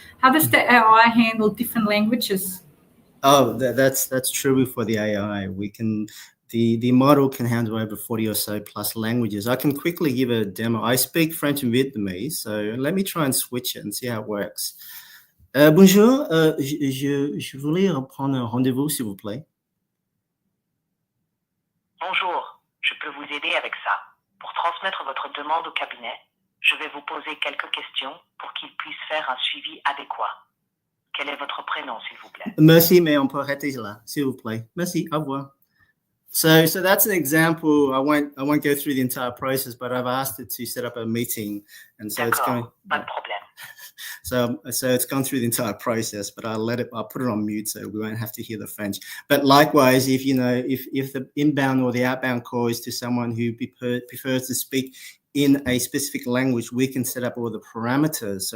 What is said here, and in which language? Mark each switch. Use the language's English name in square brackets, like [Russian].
[English] How does the AI handle different languages? Oh, that's true for the AI. The model can handle over 40 or so plus languages. I can quickly give a demo. I speak French and Vietnamese, so let me try and switch it and see how it works. [French] Bonjour, je voulais prendre un rendez-vous, s'il vous plaît. Bonjour, je peux vous aider avec ça. Pour transmettre votre demande au cabinet, je vais vous poser quelques questions pour qu'il puisse faire un suivi adéquat. Quel est votre prénom, s'il vous plaît? Merci, mais on peut arrêter là, s'il vous plaît. Merci, au revoir. [English] So that's an example. I won't go through the entire process, but I've asked it to set up a meeting, and so it's going. [French] Pas de problème. [English] So it's gone through the entire process, but I'll put it on mute so we won't have to hear the French. But likewise, if the inbound or the outbound call is to someone who prefers to speak in a specific language, we can set up all the parameters.